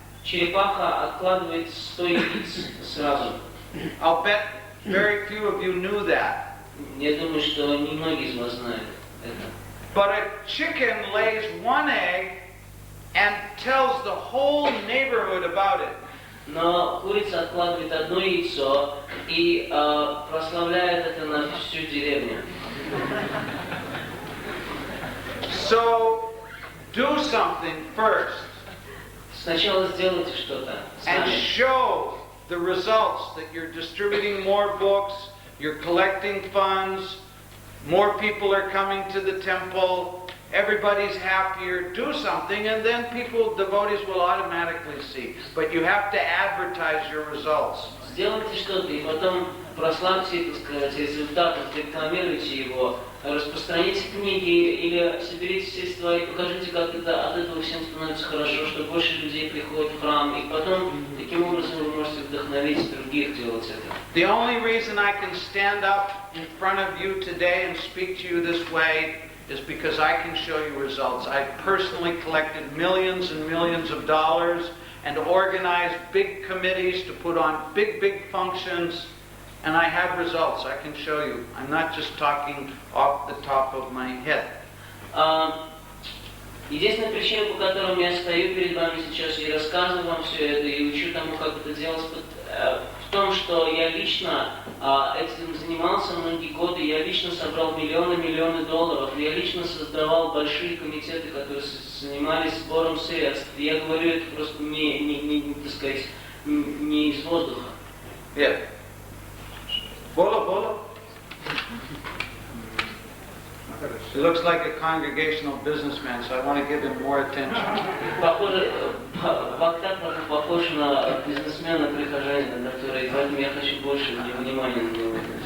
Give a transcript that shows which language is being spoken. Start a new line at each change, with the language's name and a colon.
Russian: Черепаха откладывает 100 яиц сразу.
English: I'll bet very few of you knew that.
Russian: Я думаю, что немногие из вас знают это.
English: But a chicken lays one egg and tells the whole neighborhood about it.
Russian: Но курица откладывает одно яйцо и прославляет это на всю деревню.
English: So, do something first.
Russian: Сначала сделайте что-то
English: And
Russian: сами.
English: show the results that you're distributing more books, you're collecting funds, more people are coming to the temple, everybody's happier. Do something and then devotees will automatically see. But you have to advertise your results.
Russian: Сделайте что-то и потом прославьте, так сказать, результат, рекламируйте его, распространите книги или соберите средства и покажите, как это, от этого всем становится хорошо, что больше людей приходят в храм, и потом таким образом вы можете вдохновить других делать это.
English: The only reason I can stand up in front of you today and speak to you this way is because I can show you results. I've personally collected millions and millions of dollars and organized big committees to put on big functions, and I have results. I can show you. I'm not just talking off the top of my head.
Russian: Единственная причина, по которой я стою перед вами сейчас и рассказываю вам все это и учу тому, как это делать, в том, что я лично этим занимался многие годы, я лично собрал миллионы долларов, я лично создавал большие комитеты, которые занимались сбором средств. Я говорю это просто так сказать, не из воздуха.
English: Yeah. Bolo. He looks like a congregational businessman, so I want to give him more attention.
Russian: Похоже, Бхактат похож на бизнесмена, прихожанина, который, поэтому я хочу больше внимания на него.